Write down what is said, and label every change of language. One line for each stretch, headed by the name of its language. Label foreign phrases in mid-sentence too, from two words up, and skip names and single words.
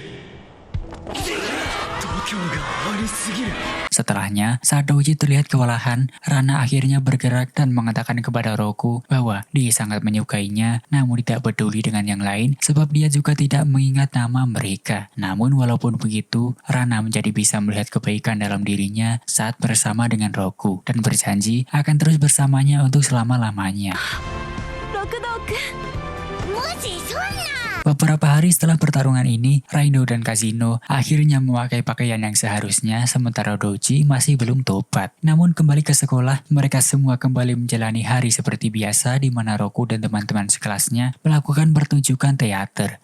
Indonesian: Setelahnya, saat Doji terlihat kewalahan, Rana akhirnya bergerak dan mengatakan kepada Roku bahwa dia sangat menyukainya, namun tidak peduli dengan yang lain sebab dia juga tidak mengingat nama mereka. Namun walaupun begitu, Rana menjadi bisa melihat kebaikan dalam dirinya saat bersama dengan Roku dan berjanji akan terus bersamanya untuk selama-lamanya.
Japanese: 六道くん、マジそんな。
Indonesian: Beberapa hari setelah pertarungan ini, Rhino dan Kazeno akhirnya memakai pakaian yang seharusnya sementara Doji masih belum tobat. Namun kembali ke sekolah, mereka semua kembali menjalani hari seperti biasa di mana Roku dan teman-teman sekelasnya melakukan pertunjukan teater.